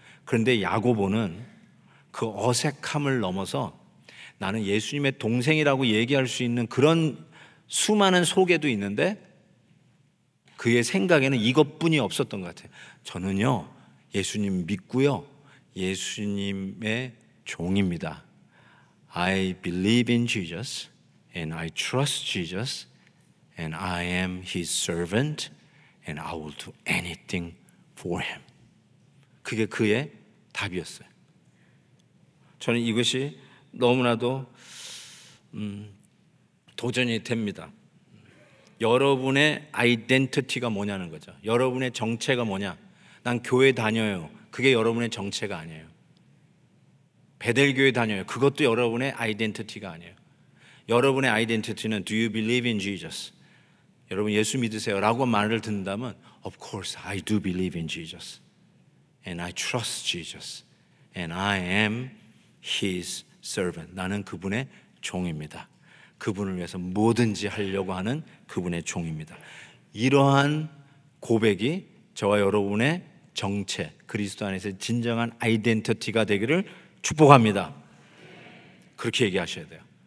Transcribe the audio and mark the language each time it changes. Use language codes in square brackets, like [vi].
[ko] 그런데 야고보는 그 어색함을 넘어서 나는 예수님의 동생이라고 얘기할 수 있는 그런 수많은 소개도 있는데 그의 생각에는 이것뿐이 없었던 것 같아요. 저는요 예수님 믿고요 예수님의 종입니다. [en] I believe in Jesus and I trust Jesus and I am His servant and I will do anything for Him. [ko] 그게 그의 답이었어요. 저는 이것이 너무나도 도전이 됩니다. 여러분의 아이덴티티가 뭐냐는 거죠. 여러분의 정체가 뭐냐. 난 교회 다녀요. 그게 여러분의 정체가 아니에요. 베델교회 다녀요. 그것도 여러분의 아이덴티티가 아니에요. 여러분의 아이덴티티는 [en] Do you believe in Jesus? [ko] 여러분 예수 믿으세요? 라고 말을 듣는다면 [en] Of course I do believe in Jesus and I trust Jesus and I am His servant. [ko] 나는 그분의 종입니다. 그분을 위해서 뭐든지 하려고 하는 그분의 종입니다. 이러한 고백이 저와 여러분의 정체, 그리스도 안에서 진정한 아이덴티티가 되기를 축복합니다. 그렇게 얘기하셔야 돼요.